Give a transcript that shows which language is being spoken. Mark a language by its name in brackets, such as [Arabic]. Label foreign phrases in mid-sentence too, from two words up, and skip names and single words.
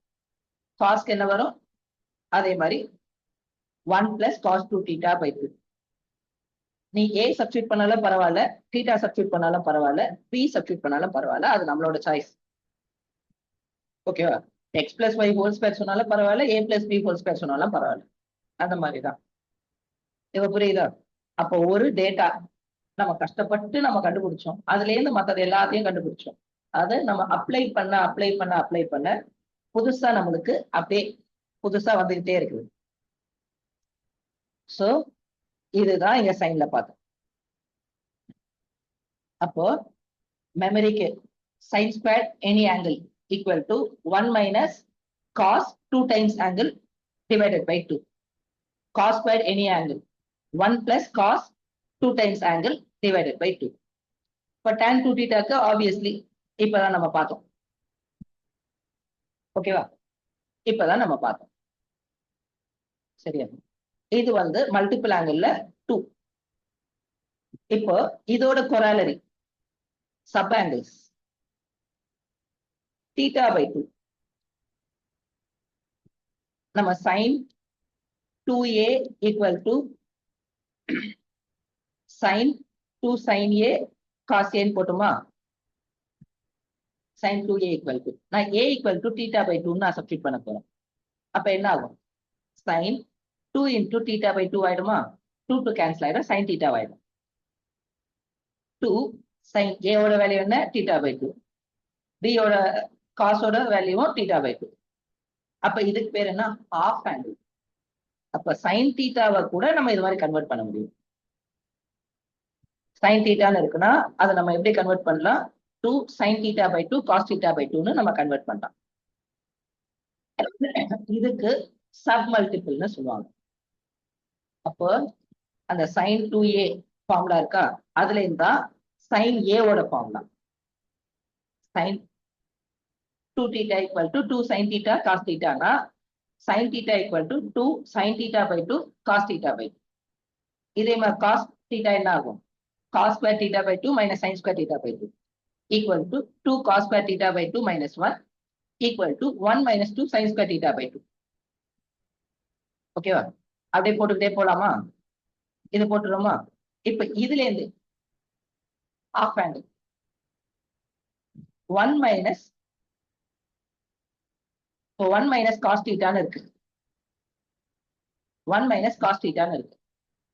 [Tamil] cos என்ன வரும்? அதே மாதிரி [English] 1 plus cos 2 theta by 2. [Tamil] நீ a சப்ஸ்டிட் பண்ணாலும் பரவாயில்ல, theta சப்ஸ்டிட் பண்ணாலும் பரவாயில்ல, b சப்ஸ்டிட் பண்ணாலும் பரவாயில்ல, அது நம்மளோட சாய்ஸ். ஓகேவா? [English] x plus y whole square [Tamil] சொன்னாலும் பரவாயில்ல, [English] a plus b whole square [Tamil] சொன்னாலும் பரவாயில்ல. அந்த மாதிரிதான். இப்ப புரியுதா? அப்போ ஒரு டேட்டா நம்ம கஷ்டப்பட்டு நம்ம கண்டுபிடிச்சோம், அதுல இருந்து மத்தது எல்லாத்தையும் கண்டுபிடிச்சோம். அதை நம்ம அப்ளை பண்ண புதுசா நம்மளுக்கு அப்படியே புதுசா வந்துகிட்டே இருக்குது. சோ இதுதான் இங்க சைன்ல பார்த்தோம். அப்போ மெமரிக்கு [English] sin square any angle equal to 1 minus cos 2 times angle divided by 2. cos square any angle 1 plus cos 2 times angle divided by 2. [Tamil] இப்போ [English] tan 2 theta [Tamil] ஆப்வியஸ்லி இப்பதான் நம்ம பார்த்தோம். ஓகேவா? இப்பதான் நம்ம பார்த்தோம். சரியா? இது வந்து [English] multiple angle 2. [Tamil] இப்போ இதோட [English] corollary sub angles theta by 2. [Tamil] நம்ம [English] sin 2a equal to sin 2 sin a cos a [Tamil] போட்டுமா? [English] sin 2a equal to [Tamil] நான் [English] a equal to theta by 2 [Tamil] நான் சப்ஸ்டிட் பண்ண போறேன். அப்ப என்ன ஆகும்? [English] sin 2 into theta by 2 [Tamil] ஆயிடுமா? [English] 2 to cancel [Tamil] ஆயிடும், [English] sin theta [Tamil] ஆயிடும். 2 sin a ஓட வேல்யூ என்ன? [English] theta by 2. [Tamil] b ஓட cos ஓட வேல்யூவும் [English] theta by 2. [Tamil] அப்ப இதுக்கு பேர் என்ன? [English] half angle. [Tamil] அப்ப [English] sin theta- [Tamil] வை கூட நம்ம இது மாதிரி கன்வெர்ட் பண்ண முடியும். [English] sin theta- [Tamil] ன்னு இருக்குன்னா அதை நம்ம எப்படி கன்வெர்ட் பண்ணலாம்? [English] 2 sin theta by 2 [Tamil] cos theta by 2ன்னு நம்ம கன்வெர்ட் பண்ணலாம். இதுக்கு சப் மல்டிபிள்னு சொல்லுவாங்க. அப்போ அந்த [English] sin 2a [Tamil] ஃபார்முலா இருக்கா, அதுல இருந்தா [English] sin a [Tamil] ஓட ஃபார்முலா [English] sin 2 theta equal to 2 sin theta cos theta [Tamil] னா [English] sin theta equal to 2 sin theta by 2 [Tamil] cos theta by 2. இதே மாதிரி [English] cos theta [Tamil] என்ன ஆகும்? [English] cos square theta by 2 minus sin square theta by 2 equal to 2 cos square theta by 2 minus 1 equal to 1 minus 2 sin square theta by 2. [Tamil] ஓகேவா? அப்படியே போட்டுக்கிட்டே போலாமா? இது போட்டுருமா? இப்ப இதுல இருந்து [English] half angle 1 minus 1 minus cos theta [Tamil] இருக்கு, [English] 1 minus cos theta [Tamil] இருக்கு.